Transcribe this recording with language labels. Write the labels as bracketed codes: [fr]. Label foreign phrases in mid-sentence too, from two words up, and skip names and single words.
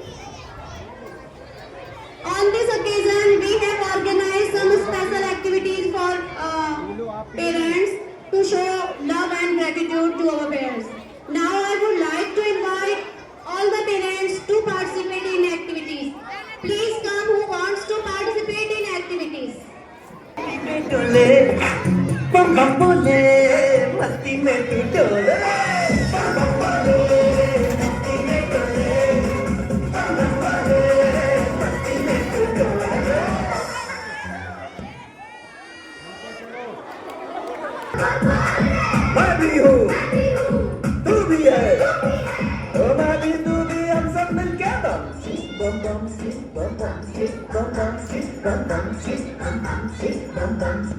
[en] On this occasion, we have organized some special activities for parents to show love and gratitude to our parents. Now, I would like to invite all the parents to participate in activities. Please come who wants to participate in activities. [hi] में डोले बम बम बोले मस्ती में तू डोले बम बम बोले मस्ती में डोले बम बम बोले मस्ती में तू डोले मैं भी हूँ तू भी है ओ मैं भी तू भी हम सब मिलके बम बम बम बम बम बम बम बम बम बम